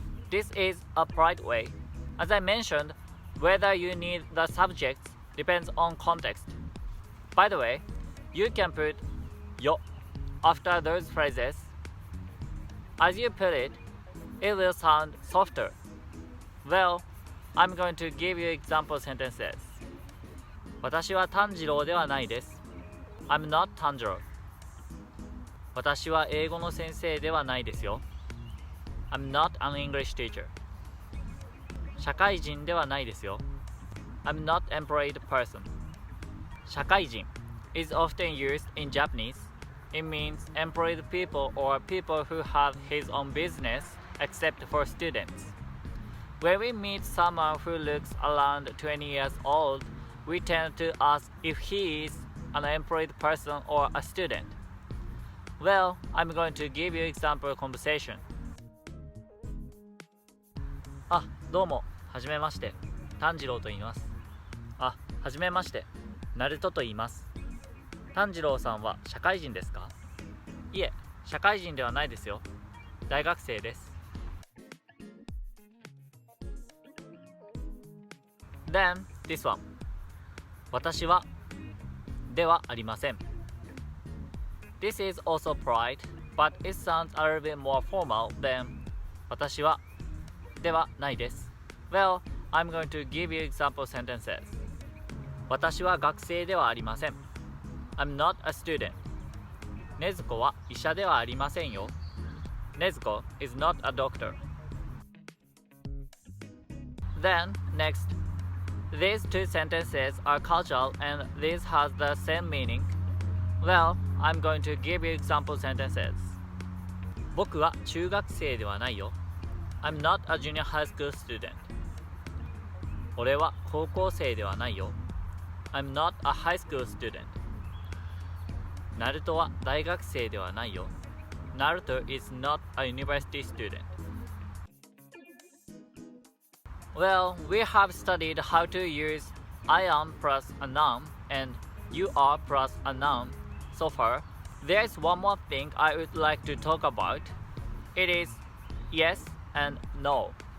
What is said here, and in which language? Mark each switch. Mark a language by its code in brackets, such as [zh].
[en] This is a polite way. As I mentioned, whether you need the subjects depends on context. By the way, you can put よ after those phrases. As you put it, it will sound softer. Well, I'm going to give you example sentences. [ja] 私は炭治郎ではないです。 [en] I'm not 炭治郎。 [ja] 私は英語の先生ではないですよ。 [en] I'm not an English teacher. [ja] 社会人ではないですよ。 [en] I'm not employed person. 社会人 is often used in Japanese. It means employed people or people who have his own business, except for students. When we meet someone who looks around 20 years old, we tend to ask if he is an employed person or a student. Well, I'm going to give you example conversation. [ja] あ、どうも、はじめまして、炭治郎と言います。あ、はじめまして、ナルトと言います。炭治郎さんは社会人ですか？いえ、社会人ではないですよ。大学生です。 [en] Then, this one. [ja] 私はではありません。 [en] This is also polite, but it sounds a little bit more formal than [ja] 私はではないです。 [en] Well, I'm going to give you example sentences. [ja] 私は学生ではありません。 [en] I'm not a student. [ja] 禰豆子は医者ではありませんよ。 [en] 禰豆子 is not a doctor. Then, next. These two sentences are causal and this has the same meaning. Well, I'm going to give you example sentences. [ja] 僕は中学生ではないよ。 [en] I'm not a junior high school student. [ja] 俺は高校生ではないよ。 [en] I'm not a high school student. [ja] ナルトは大学生ではないよ。 [en] Naruto is not a university student. Well, we have studied how to use I am plus a noun and you are plus a noun so far. There is one more thing I would like to talk about. It is yes and no.